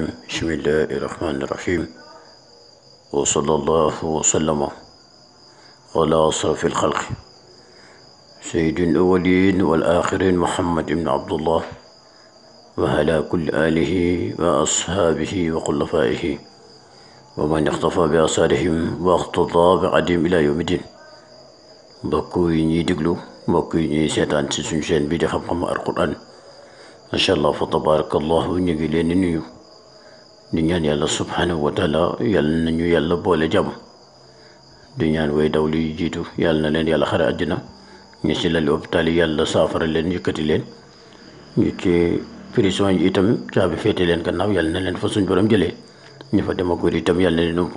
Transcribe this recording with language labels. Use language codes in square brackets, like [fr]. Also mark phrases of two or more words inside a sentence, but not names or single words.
[ar] بسم الله الرحمن الرحيم، وصلى الله وسلم على أشرف الخلق سيد الأولين والآخرين محمد بن عبد الله وعلى كل آله وأصحابه وخلفائه ومن اقتفى بآثارهم واقتضى بعدهم إلى يوم الدين. [wo] mbokk yi ñuy déglu, mbokk yi ñuy seetaan ci suñu chaîne bi di xam-xam alquran, [ar] ما شاء الله فتبارك الله, [wo] ñu ngi leen di nuyu di ñaan yàlla [ar] سبحانه وتعالى [wo] yàlla nañu yàlla boole jàmm. di ñaan way daw li jiitu yàlla na leen yàlla xare àddina, ñu ci lali hôpital yi yàlla saafara leen, yëkkati leen, ñu ci prison yi itam caabi féete leen gannaaw yàlla na leen fa suñ borom jëlee, ñu fa demagóor itam yàlla na leen ump.